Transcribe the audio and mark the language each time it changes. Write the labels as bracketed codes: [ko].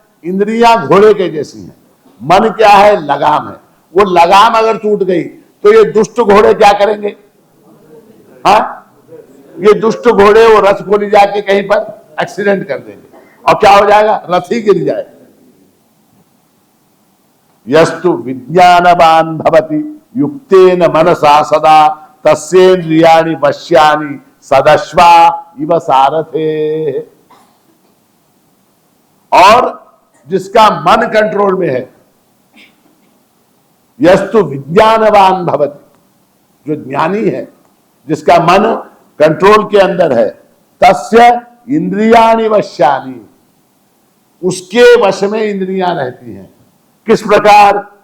[hi] इंद्रियां घोड़े के जैसी हैं। मन क्या है? लगाम है। वो लगाम अगर टूट गई तो ये दुष्ट घोड़े क्या करेंगे? हाँ, ये दुष्ट घोड़े वो रथ को ले जाके कहीं पर एक्सीडेंट कर देंगे, और क्या हो जाएगा? रथ ही गिर जाएगा। [sa] यस्तु विज्ञानवान भवति युक्तेन मनसा सदा तस्येन्द्रियाणि वश्यानि सदश्वा इव सारथे। [hi] और जिसका मन कंट्रोल में है, [sa] यस्तु विज्ञानवान भवति, [hi] जो ज्ञानी है, जिसका मन कंट्रोल के अंदर है, [sa] तस्य इंद्रियाणि वश्यानि, [hi] उसके वश में इंद्रियां रहती हैं। किस प्रकार?